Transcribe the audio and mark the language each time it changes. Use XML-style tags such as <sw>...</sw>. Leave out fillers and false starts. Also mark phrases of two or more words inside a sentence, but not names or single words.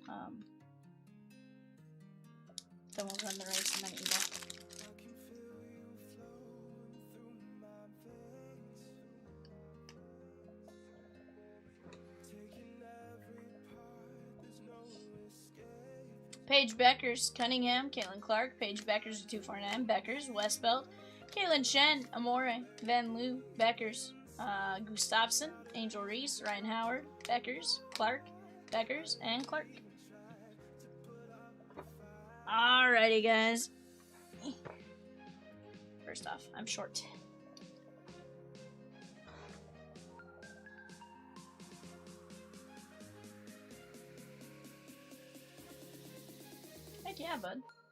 <en>Then we'll run the race and then eBay. Paige Beckers, Cunningham, Caitlin Clark, Paige Beckers 249, Beckers, Westbelt, Caitlin Shen, Amore, Van Loo, Beckers, Gustafson, Angel Reese, Ryan Howard, Beckers, Clark, Beckers, and Clark. Alrighty, guys. First off, I'm short. Heck yeah, bud.</en>